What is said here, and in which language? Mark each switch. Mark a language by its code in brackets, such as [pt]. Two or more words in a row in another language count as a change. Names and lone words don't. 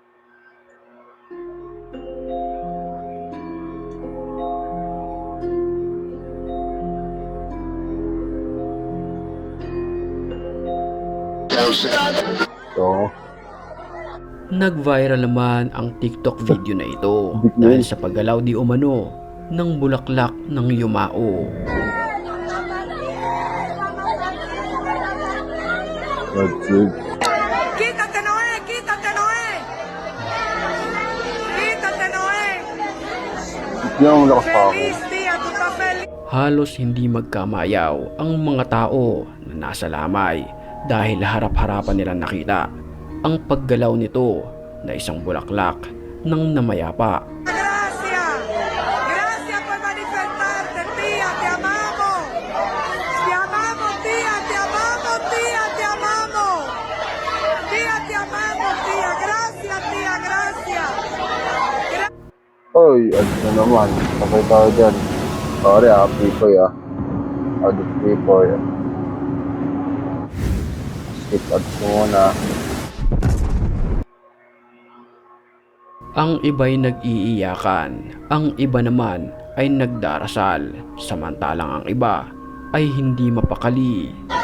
[tl] So, Nag-viral naman ang TikTok video na ito dahil sa paggalaw di umano ng bulaklak ng yumao. [en] that's it. [es] ¡Quítate, Noé! ¡Quítate, Noé! ¡Quítate, Noé! [tl] Hindi naman lakas pa ako. [es] ¡Feliz día! ¡Tú estás feliz! [tl] Halos hindi magkamayaw ang mga tao na nasa lamay dahil harap-harapan nilang nakita ang paggalaw nito na isang bulaklak ng namayapa. [es] ¡Gracias! ¡Gracias por manifestarte, tía! ¡Te amamos! ¡Te amamos, tía! ¡Te amamos, tía! ¡Te amamos! ¡Tía, te amamos, tía! ¡Gracias, tía! ¡Gracias! [tl] Oy, ano na naman. Sabay tayo dyan. Sorry Pipoy Audit Pipoy. [en] Skip ads [tl] muna. Ang iba'y nag-iiyakan, ang iba naman ay nagdarasal, samantalang ang iba ay hindi mapakali.